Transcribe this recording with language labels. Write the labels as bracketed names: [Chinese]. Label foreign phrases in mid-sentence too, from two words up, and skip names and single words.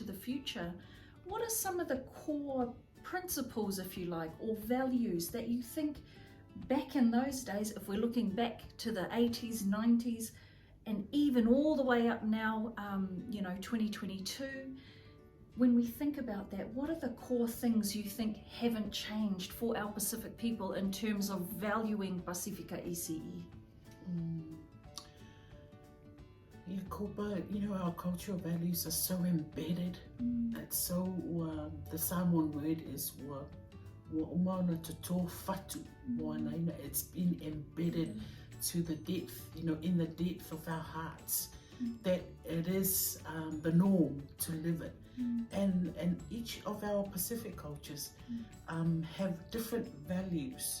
[English] the future, what are some of the core principles, if you like, or values that you think back in those days, if we're looking back to the 80s, 90s, and even all the way up now, 2022, when we think about that, what are the core things you think haven't changed for our Pacific people in terms of valuing Pasifika ECE? Jacoba, our cultural values are so embedded. It's so, the Samoan word is [Samoan] umana to tō whatu. [English] It's been embedded to the depth, in the depth of our hearts, that it is the norm to live it. And each of our Pacific cultures have different values.